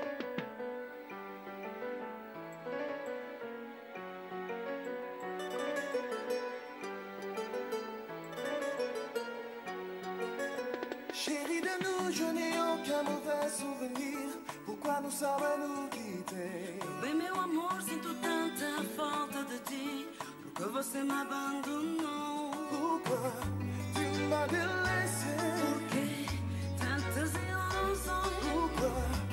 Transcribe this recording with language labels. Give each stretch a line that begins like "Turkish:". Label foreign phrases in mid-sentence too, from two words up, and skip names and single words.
French: Chérie de nous, je n'ai aucun mauvais souvenir. Pourquoi nous sommes à nous quitter?
Portuguese: Bem, meu amor, sinto tanta falta de ti. Porque você me abandonou.
French: Pourquoi tu m'as délaissé?
Portuguese: Porque tantas ilusões.
French: Pourquoi